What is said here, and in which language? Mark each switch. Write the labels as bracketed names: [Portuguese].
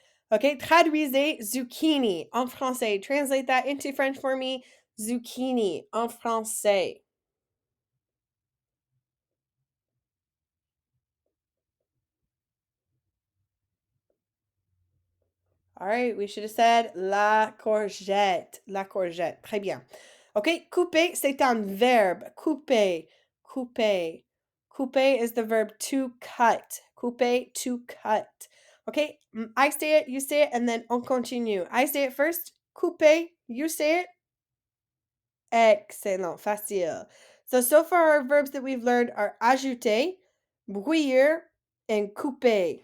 [French] Okay, traduisez zucchini en français. [English] Translate that into French for me. [French] Zucchini en français. [English] All right, we should have said la courgette. [French] La courgette. Très bien. Okay, couper, c'est un verbe. Couper, couper. [English] Couper is the verb to cut. Couper, to cut. Okay, I say it, you say it, and then [French] on continue. [English] I say it first. Couper, you say it. Excellent, facile. So far our verbs that we've learned are ajouter, bouillir, and couper.